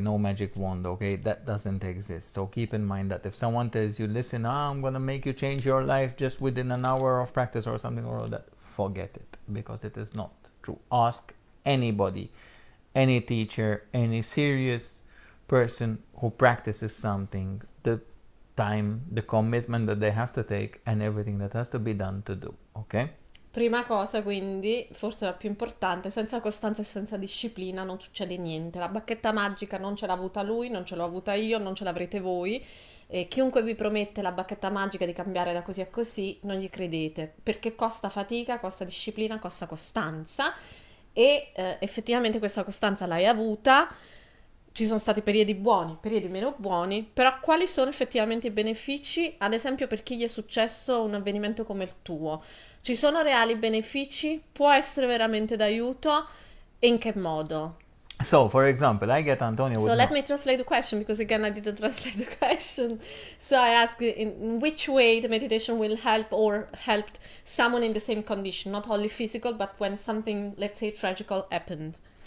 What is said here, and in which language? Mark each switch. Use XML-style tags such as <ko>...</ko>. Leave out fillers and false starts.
<en>No magic wand, okay? That doesn't exist. So keep in mind that if someone tells you, listen, I'm going to make you change your life just within an hour of practice or something or all that, forget it, because it is not true. Ask anybody, any teacher, any serious person who practices something, the time, the commitment that they have to take and everything that has to be done to do, okay?</en> <it>Prima cosa, quindi, forse la più importante, senza costanza e senza disciplina non succede niente. La bacchetta magica non ce l'ha avuta lui, non ce l'ho avuta io, non ce l'avrete voi. E chiunque vi promette la bacchetta magica di cambiare da così a così, non gli credete, perché costa fatica, costa disciplina, costa costanza e effettivamente questa costanza l'hai avuta. Ci sono stati periodi buoni, periodi meno buoni, però quali sono effettivamente i benefici, ad esempio per chi gli è successo un avvenimento come il tuo? Ci sono reali benefici? Può essere veramente d'aiuto? E in che modo?</it> <en>So, for example, I get Antonia with So let me translate the question, because again I didn't translate the question. So I ask in which way the meditation will help or helped someone in the same condition, not only physical, but when something, let's say, tragical happened.</en>